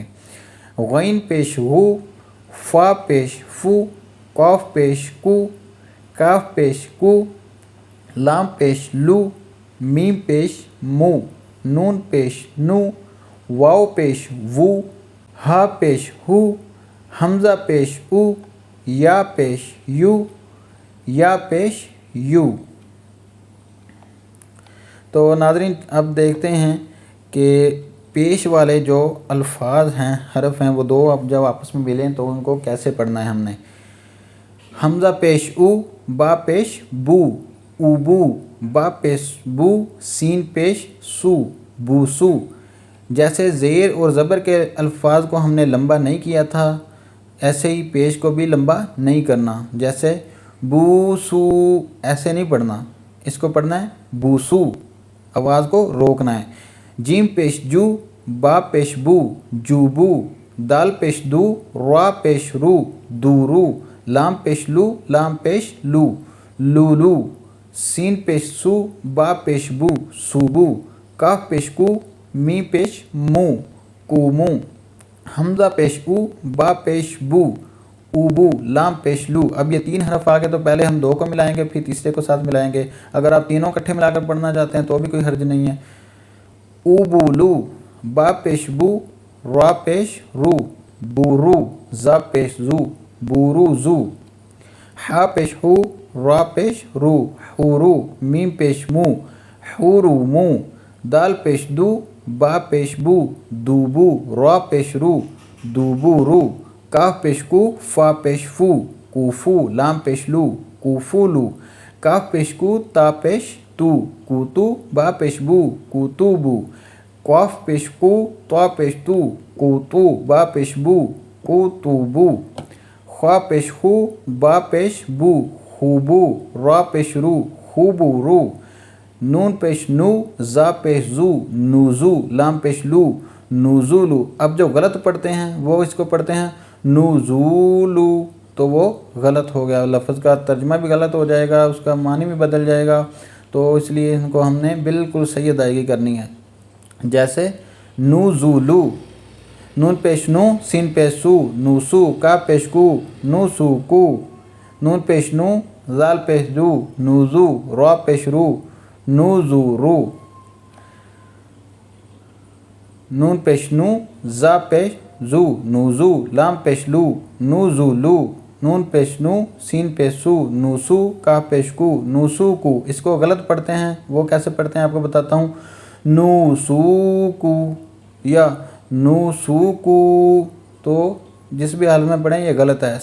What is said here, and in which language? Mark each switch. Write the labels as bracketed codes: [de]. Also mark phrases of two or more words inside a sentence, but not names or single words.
[ur] غین پیش غو، فا پیش فو، قاف پیش کو، کاف پیش کو، لام پیش لو، میم پیش مو، نون پیش نو، واو پیش وو، ہا پیش ہو، حمزہ پیش او، یا پیش یو، یا پیش یو۔ تو ناظرین اب دیکھتے ہیں کہ پیش والے جو الفاظ ہیں، حرف ہیں، وہ دو اب جب آپس میں ملیں تو ان کو کیسے پڑھنا ہے ہم نے۔ حمزہ پیش او، با پیش بو، اوبو، با پیش بو، سین پیش سو، بوسو۔ جیسے زیر اور زبر کے الفاظ کو ہم نے لمبا نہیں کیا تھا، ایسے ہی پیش کو بھی لمبا نہیں کرنا۔ جیسے بوسو ایسے نہیں پڑھنا، اس کو پڑھنا ہے بوسو، آواز کو روکنا ہے۔ جیم پیش جو، با پیش بو، جوبو، دال پیش دو، را پیش رو، دورو، لام پیش لو، لام پیش لو، لولو، سین پیش سو، با پیش بو، سوبو، کاف پیش کو، می پیش مو، کومو۔ حمزہ پیش او، با پیش بو، اوبو، لام پیش لو۔ اب یہ 3 حرف آگے تو پہلے ہم 2 کو ملائیں گے، پھر تیسرے کو ساتھ ملائیں گے۔ اگر آپ تینوں اکٹھے ملا کر پڑھنا چاہتے ہیں تو بھی کوئی حرج نہیں ہے۔ اوبو لو، با پیش بو، را پیش رو، بورو، زا پیش زو، بورو زو، حا پیش ہو، را پیش رو، حورو، میم پیش مو، حورو مو، دال پیش دو، با پیش بو، دوبو، را پیش رو، دوبو رو، کاف پیش کو، فا پیش فو، کوفو، لام پیش لو، کوفولو، کاف پیش کو، تا پیش تو، کوتو، با پیش بو، کوتوبو، قاف پیش کو، طا پیش تو، کوتو، با پیش بو، کوتوبو، خا پیش خو، با پیش بو، خوبو، را پیش رو، خوبو رو، نون پیش نو، زا پیش زو، نوزو، لام پیش لو، نوزولو۔ اب جو غلط پڑھتے ہیں وہ اس کو پڑھتے ہیں نوزولو، تو وہ غلط ہو گیا، لفظ کا ترجمہ بھی غلط ہو جائے گا، اس کا معنی بھی بدل جائے گا، تو اس لیے ان کو ہم نے بالکل صحیح ادائیگی کرنی ہے۔ جیسے نوزولو، نون پیش نو، سین پیش سو، نوسو، کا پیش کو، نوسو کو، نون پیش نو، زال پیش دو، نوزو، را پیش رو، نوزو رو، نون پیش نو، زا پیش زو، نوزو، لام پیش لو، نوزو لو، نون پیش نو، سین پیش سو، نوسو، کا پیش کو، نوسو کو۔ اس کو غلط پڑھتے ہیں، وہ کیسے پڑھتے ہیں آپ کو بتاتا ہوں۔ نوسوکو یا نوسوکو، تو جس بھی حال میں پڑھیں یہ غلط ہے۔